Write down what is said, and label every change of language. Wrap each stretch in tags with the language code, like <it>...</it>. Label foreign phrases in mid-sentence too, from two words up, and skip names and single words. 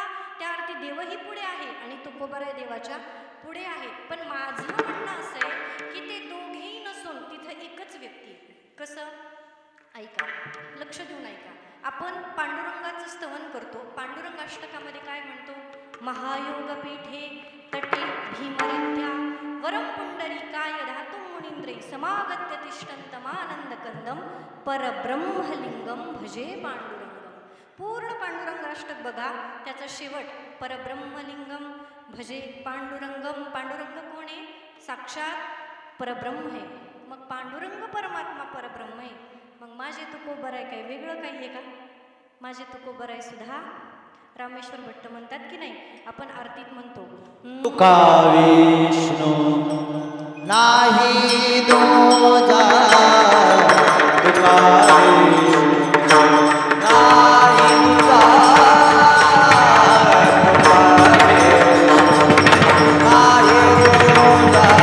<mr>त्या आरती देवही पुढे आहे आणि तुकोबाराय देवाच्या पुढे आहे. पण माझं म्हणणं असं आहे की ते दोघेही नसून तिथं एकच व्यक्ती आहे. कसं? ऐका, लक्ष देऊन ऐका. आपण पांडुरंगाचं स्तवन करतो. पांडुरंग अष्टकामध्ये काय म्हणतो?</mr> <sa>महायोगपीठे तटे भीमरित्या वरम पुंडरीकाय धातुं मुनींद्रै समागत्य तिष्ठन्तमानंदकंदम परब्रह्मलिंगम भजे पांडुरंगम.</sa> <mr>पूर्ण पांडुरंग अष्टक बघा, त्याचा शेवट</mr> <sa>परब्रह्मलिंगम भजे पांडुरंगम.</sa> <mr>पांडुरंग कोण आहे? साक्षात परब्रह्म आहे. मग पांडुरंग परमात्मा परब्रह्म आहे. मग माझे तुकोबर आहे काय वेगळं काही आहे का? माझे तुकोबर आहे सुद्धा रामेश्वर भट्ट म्हणतात की नाही, आपण आरतीत म्हणतो तुका विष्णू नाही दूजा, तुका विष्णू नाही दूजा, तुका विष्णू नाही दूजा.</mr>